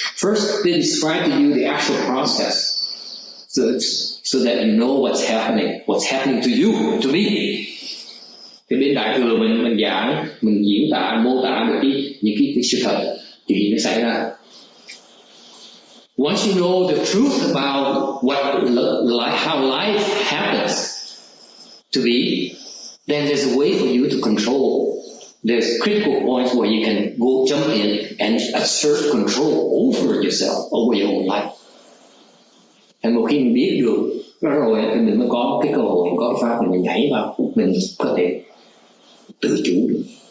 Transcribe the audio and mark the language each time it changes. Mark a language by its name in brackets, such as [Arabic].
[English] First, they describe to you the actual process, so that you know what's happening to you, to me. [Vietnamese] Thì bên Đại Thừa mình giảng, mình diễn tả, mô tả được những cái sự thật thì nó xảy ra. [English] Once you know the truth about how life happens to be, then there's a way for you to control. There's critical points where you can go jump in and assert control over yourself, over your own life. [Vietnamese] Và một khi mình biết được đó rồi thì mình mới có cái cơ hội, có cái pháp mình nhảy vào, mình có thể tự chủ được.